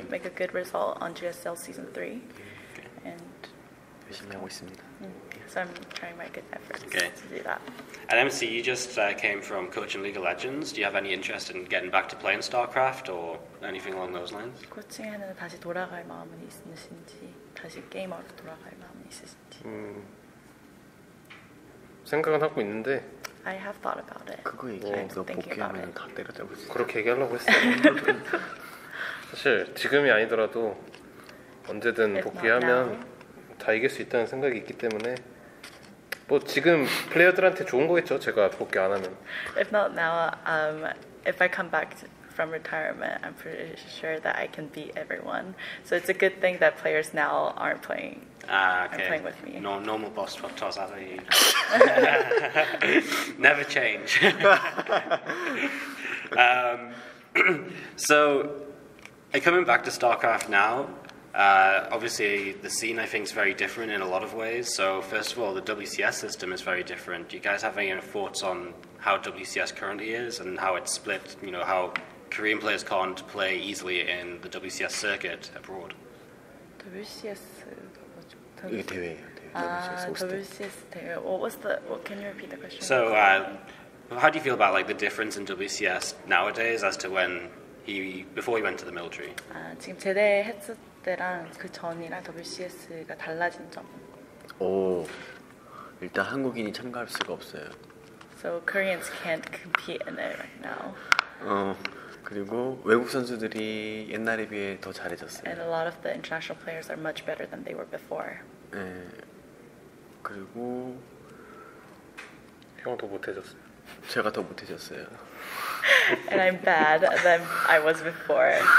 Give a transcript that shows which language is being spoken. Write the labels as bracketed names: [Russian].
[English] to make a good result on GSL season 3, and [Korean] 열심히 하고 있습니다. [English] so I'm trying my good efforts Okay. to do that. At MC, you just came from coaching League of Legends. Do you have any interest in getting back to playing StarCraft or anything along those lines? [Korean] 코칭에는 다시 돌아갈 마음은 있으신지, 다시 게이머로 돌아갈 마음은 있으신지. 생각은 하고 있는데 [English] I have thought about it. [Korean] 그거 얘기해서 복귀하면 다 때려잡을 수 있어요. 그렇게 얘기하려고 했어요. 사실 지금이 아니더라도 언제든 [English] If not [Korean] 복귀하면 다 이길 수 있다는 생각이 있기 때문에 뭐 지금 플레이어들한테 좋은 거겠죠. 제가 복귀 안 하면. [English] If not now, if I come back from retirement, I'm pretty sure that I can beat everyone. So it's a good thing that players now aren't playing. Okay. Are playing with me. No, normal boss toss out of you. Never change. So, coming back to StarCraft now, obviously the scene I think is very different in a lot of ways. So first of all, the WCS system is very different. Do you guys have any thoughts on how WCS currently is and how it's split? How Korean players can't play easily in the WCS circuit abroad. WCS [Korean] 이게 대회예요. WCS Austin. WCS 대회. [English] What can you repeat the question? So how do you feel about the difference in WCS nowadays as to before he went to the military? [Korean] 지금 제대했을 때랑 그 전이랑 WCS가 달라진 점. 일단 한국인이 참가할 수가 없어요. [English] So Koreans can't compete in it right now. [Korean] 그리고 외국 선수들이 옛날에 비해 더 잘해졌어요. [English] And a lot of the international players are much better than they were before. [Korean] 네. 그리고 형 더 못해졌어요. 제가 더 못해졌어요. [English] And I'm bad than I was before.